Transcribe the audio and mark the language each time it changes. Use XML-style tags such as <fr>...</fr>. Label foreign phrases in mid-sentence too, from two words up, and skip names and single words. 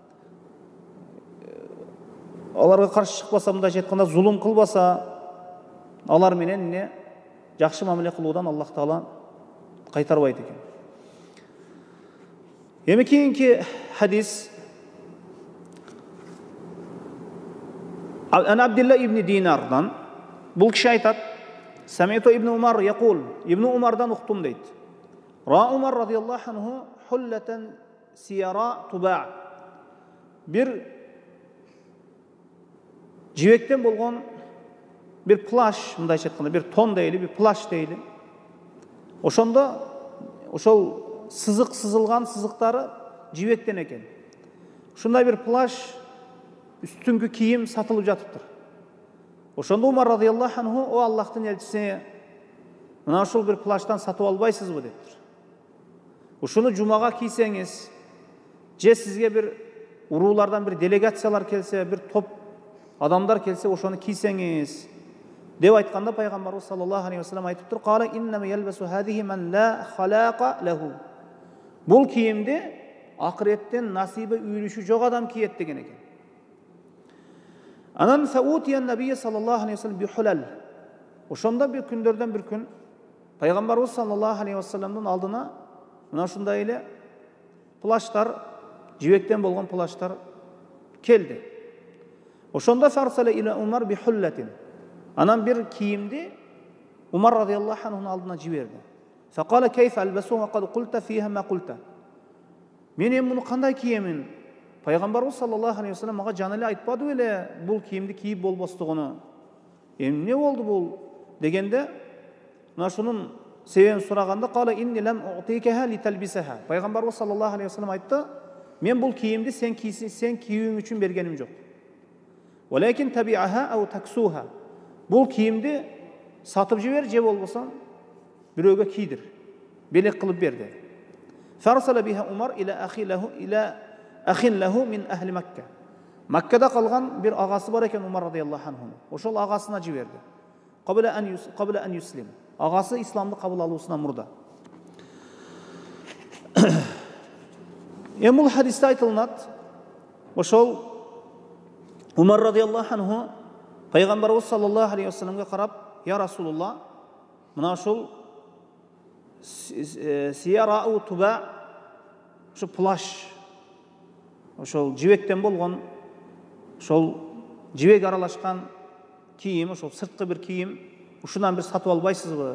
<ky>аларга каршы чыкпаса, мындайча айтканда зулум кылбаса, Алар менен не жакшы мамиле кылуудан Аллах Таала кайтарбайт экен. Эми кийинки хадис Ан Абдулла ибн Динардан бул киши айтат:</ky> <ar>سمعت ابن عمر يقول,</ar> <ky>ибн Умардан уктум дейт.</ky> <ar>رأى عمر رضي الله عنه حلة سيراء تباع.</ar> <ky>Bir жибектен болгон bir плаш, мындайча айтканда, bir тон дейли, bir плаш дейли. Ошондо ошол сызык сызылган сызыктары жибектен экен. Ушундай bir плаш үстүнгү кийим сатылып жатыптыр. Ошондо Умар</ky> <ar>رضي الله عنه:</ar> <ky>"О Аллахтын элчиси, мына ушул bir плаштан сатып албайсызбы?" дептир. Ушуну жумага кийсеңиз, же сизге bir уруулардан bir делегациялар келсе, bir топ адамдар келсе, ошону кийсеңиз деп айтканда пайгамбарыбыз</ky> <ar>صلى الله عليه وسلم</ar> <ky>айтыптыр:</ky> <ar>"قال إنما يلبس هذه من لا خلاق له."</ar> <ky>Бул кийимди акыреттен насибы үйрүшү жок адам кийет деген экен.</ky> <ar>Анан فأتي النبي صلى الله عليه وسلم بحلل.</ar> <ky>Ошондо bir күндөрдөн bir күн пайгамбарыбыз</ky> <ar>صلى الله عليه وسلم</ar> <ky>алдына мына ушундай эле плаштар, жибектен болгон плаштар келди.</ky> <ar>Ошондо فأرسل إلى عمر بحلة.</ar> <ky>Анан bir кийимди Умар</ky> <ar>رضي الله عنه</ar> <ky>алдына жиберди.</ky> <ar>فقال كيف ألبسها وقد قلت فيها ما قلت.</ar> <ky>Мен эми муну кандай киемин? Пайгамбарыбыз</ky> <ar>صلى الله عليه وسلم</ar> <ky>мага жана эле айтпады беле бул кийимди кийип болбостугуну. Эмне болду бул дегенде, мына шунун себебин сураганда</ky> <ar>قال إني لم أعطكها لتلبسها.</ar> <ky>Пайгамбарыбыз</ky> <ar>صلى الله عليه وسلم</ar> <ky>айтты: "Мен бул кийимди сен кийүүң үчүн бергеним жок.</ky> <ar>ولكن تبيعها أو تكسوها."</ar> <ky>Бул кийимди сатып жибер же болбосо бирөөгө кийдир. Белек кылып берди.</ky> <ar>فأرسل بها عمر إلى أخ له من أهل مكة.</ar> <ky>Маккада калган bir агасы бар экен Умар</ky> <ar>رضي الله عنه.</ar> <ky>Ошол агасына жиберди.</ky> <ar>قبل أن يسلم.</ar> <ky>Агасы исламды кабыл алуусунан мурда. Бул хадисте айтылат, ошол Умар</ky> <ar>رضي الله عنه</ar> <ky>пайгамбарыбыз</ky> <ar>صلى الله عليه وسلم</ar> <ky>карап:</ky> <ar>"يا رسول الله,</ar> <ky>мына ушул</ky> <ar>سيراء ثوب,</ar> <ky>ошо плаш, ошол жибектен болгон, ошол жибек аралашкан кийим, ошол сырткы bir кийим, ушунан bir сатып албайсызбы?</ky>